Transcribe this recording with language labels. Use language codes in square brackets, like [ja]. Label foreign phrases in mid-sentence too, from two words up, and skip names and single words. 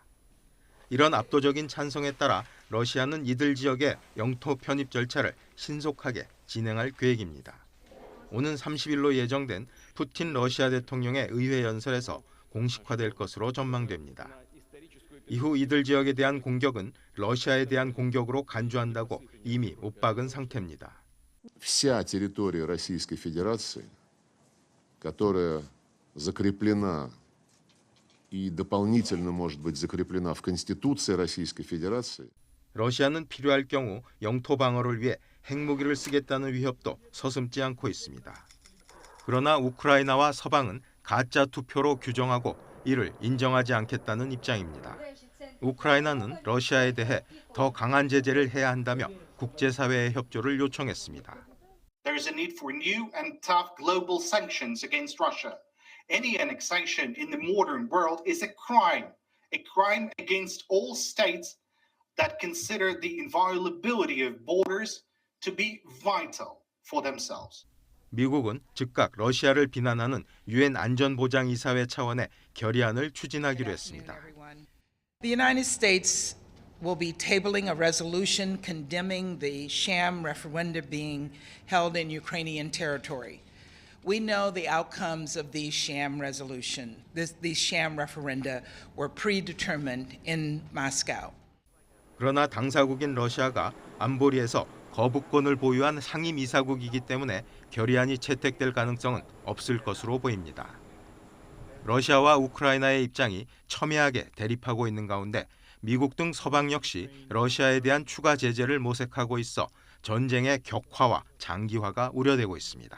[ko] 이런 압도적인 찬성에 따라 러시아는 이들 지역의 영토 편입 절차를 신속하게 진행할 계획입니다. 오는 30일로 예정된 푸틴 러시아 대통령의 의회 연설에서 공식화될 것으로 전망됩니다. 이후 이들 지역에 대한 공격은 러시아에 대한 공격으로 간주한다고 이미 못 박은 상태입니다. [ru] Вся территория Российской Федерации, которая закреплена и дополнительно может быть закреплена в Конституции Российской Федерации. [ko] 러시아는 필요할 경우 영토 방어를 위해 핵무기를 쓰겠다는 위협도 서슴지 않고 있습니다. 그러나 우크라이나와 서방은 가짜 투표로 규정하고 이를 인정하지 않겠다는 입장입니다. 우크라이나는 러시아에 대해 더 강한 제재를 해야 한다며 국제사회의 협조를 요청했습니다. [en] There is a need for new and tough global sanctions against Russia. Any annexation in the modern world is a crime against all states that consider the inviolability of borders to be vital for themselves. [ko] 미국은 즉각 러시아를 비난하는 유엔 안전보장이사회 차원의 결의안을 추진하기로 했습니다. [en] The United States will be tabling a resolution condemning the sham referenda being held in Ukrainian territory. We know the outcomes of these sham resolution. These sham referenda were predetermined in Moscow. [ko] 그러나 당사국인 러시아가 안보리에서 거부권을 보유한 상임이사국이기 때문에 결의안이 채택될 가능성은 없을 것으로 보입니다. 러시아와 우크라이나의 입장이 첨예하게 대립하고 있는 가운데 미국 등 서방 역시 러시아에 대한 추가 제재를 모색하고 있어 전쟁의 격화와 장기화가 우려되고 있습니다.